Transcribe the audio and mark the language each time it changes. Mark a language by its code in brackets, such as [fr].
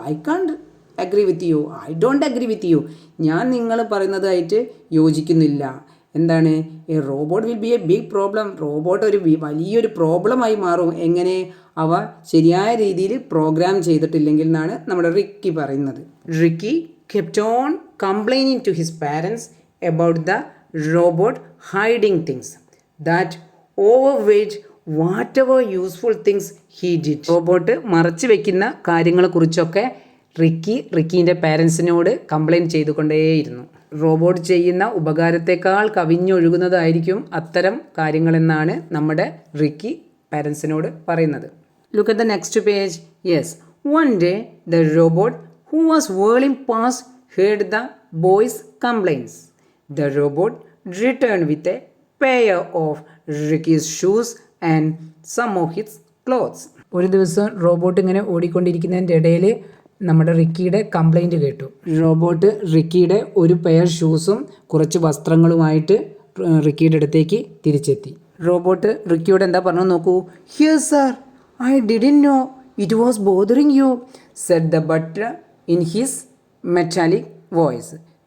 [en] I can't agree with you. I don't agree with you. [ml] ഞാൻ നിങ്ങൾ പറയുന്നതായിട്ട് യോജിക്കുന്നില്ല. എന്താണ്? [en] A robot will be a big problem. [ml] Robot ഒരു വലിയൊരു പ്രോബ്ലമായി മാറും എങ്ങനെ അവ ശരിയായ രീതിയിൽ പ്രോഗ്രാം ചെയ്തിട്ടില്ലെങ്കിൽ എന്നാണ് നമ്മുടെ റിക്കി പറയുന്നത്. [en] Ricky kept on complaining to his parents about the robot hiding things that overweighed whatever useful things he did. [ml] Robot മറച്ചു വെക്കുന്ന കാര്യങ്ങളെക്കുറിച്ചൊക്കെ റിക്കീൻ്റെ പാരൻസിനോട് കംപ്ലയിൻറ്റ് ചെയ്തുകൊണ്ടേയിരുന്നു. റോബോട്ട് ചെയ്യുന്ന ഉപകാരത്തെക്കാൾ കവിഞ്ഞൊഴുകുന്നതായിരിക്കും അത്തരം കാര്യങ്ങളെന്നാണ് നമ്മുടെ റിക്കി പാരൻസിനോട് പറയുന്നത്. [en] Look at the next page. Yes, one day the robot who was whirling past heard the boys' complaints. The robot returned with a pair of Ricky's shoes and some of his clothes. [ml] ഒരു ദിവസം robot ഇങ്ങനെ ഓടിക്കൊണ്ടിരിക്കുന്നതിൻ്റെ ഇടയിൽ നമ്മുടെ റിക്കിയുടെ complaint കേട്ടു. Robot റിക്കിയുടെ ഒരു pair ഷൂസും കുറച്ച് വസ്ത്രങ്ങളുമായിട്ട് റിക്കിയുടെ അടുത്തേക്ക് തിരിച്ചെത്തി. റോബോട്ട് റിക്കിയോട് എന്താ പറഞ്ഞു നോക്കൂ. [en] Here sir, I didn't know it was bothering you, said the butler in his metallic voice.